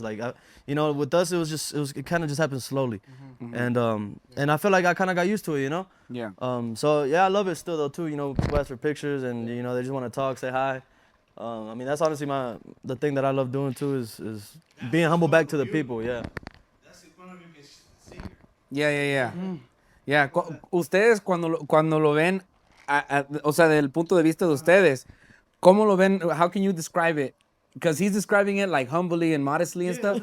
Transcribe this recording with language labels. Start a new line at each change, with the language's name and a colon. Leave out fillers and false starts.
English: Like you know, with us it kind of just happened slowly, and I feel like I kind of got used to it, you know. Yeah. So yeah, I love it still though too. You know, people ask for pictures and you know they just want to talk, say hi. I mean that's honestly the thing that I love doing too is being humble back to the people. Yeah. Yeah.
Spanish: Ustedes cuando lo ven, o sea, del punto de vista de ustedes, ¿cómo lo ven?
English: How can you describe it? Because he's describing it like humbly and modestly and stuff.